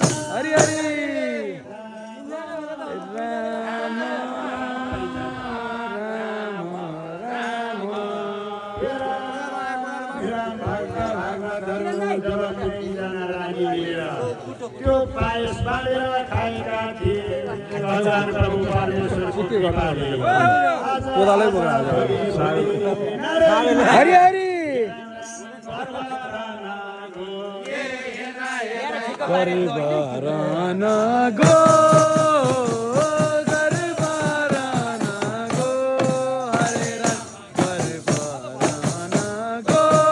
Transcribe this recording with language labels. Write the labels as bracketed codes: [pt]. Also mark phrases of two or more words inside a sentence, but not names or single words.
[ne] हरि हरि। राम, राम, राम। राम भक्त भागवत धर्म जब तिनैजना रानी मिलेर त्यो पायस बाँडेर खाएका थिए। भगवान प्रभु परमेश्वर के गर्नु कृपाले। अब? कोदालै बोकेर हाल्छ। नारायण। हरि हरि। गर्भ गर्भ रन गो, गर्भ रन गो, हरे राम, गर्भ रन गो।